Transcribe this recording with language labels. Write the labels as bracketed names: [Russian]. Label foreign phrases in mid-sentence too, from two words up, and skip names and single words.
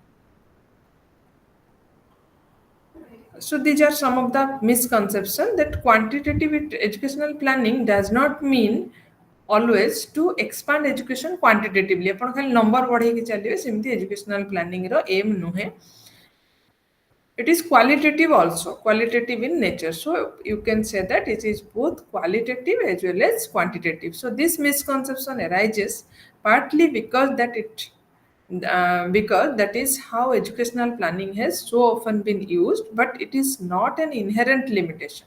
[English] So these are some of the misconceptions that quantitative educational planning does not mean always to expand education quantitatively. [Odia] ଆପଣ ଖାଲି number ବଢ଼େଇକି ଚାଲିବେ ସେମିତି [English] educational planning [Odia] ର aim ନୁହେଁ. [English] It is qualitative also, qualitative in nature. So you can say that it is both qualitative as well as quantitative. So this misconception arises partly because that is how educational planning has so often been used, but it is not an inherent limitation.